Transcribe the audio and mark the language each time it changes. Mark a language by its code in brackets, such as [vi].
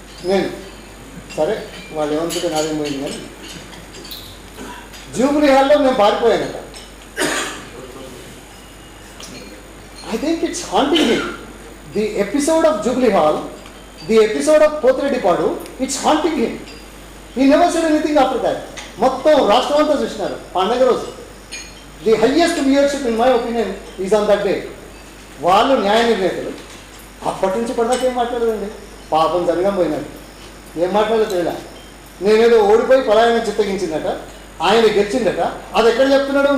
[te] నేను సరే వాళ్ళు ఏమనుకుంటే నాదేం పోయింది కానీ జూబ్లీ హాల్లో నేను పారిపోయానట. [en] I think it's haunting him. The episode of Jubilee Hall, the episode of Potredipadu, it's haunting him. He never said anything after that. [te] మొత్తం రాష్ట్రం అంతా చూసినారు పండగ రోజు. [en] The highest viewership in my opinion is on that day. [te] వాళ్ళు న్యాయ నిర్ణేతలు. అప్పటి నుంచి పడదాకా ఏం మాట్లాడదండి. పాపం జరగం పోయినాడు, ఏం మాట్లాడలేదు తెలియదా. నేనేదో ఓడిపోయి పలాయన చిత్తగించిందట, ఆయన గెలిచిందట. అది ఎక్కడ చెప్తున్నాడు?